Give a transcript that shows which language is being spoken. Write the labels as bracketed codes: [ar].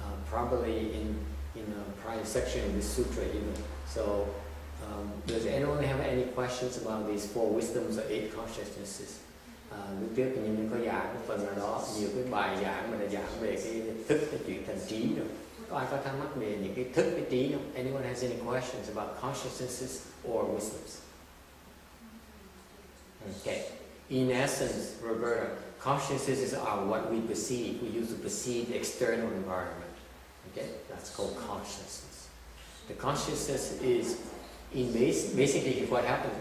[en] Probably in a prior section of this sutra even. So, does anyone have any questions about these 4 wisdoms or 8 consciousnesses? [vi] Lúc trước thì mình có giảng một phần nào đó, nhiều cái bài giảng mình đã giảng về cái thức cái chuyển thành trí rồi. Có ai có thắc mắc về những cái thức cái trí không? [en] Anyone has any questions about consciousnesses or wisdoms? Okay. In essence, Roberta, consciousnesses are what we perceive. We use to perceive the external environment. Okay, that's called consciousness. The consciousness is basically what happens.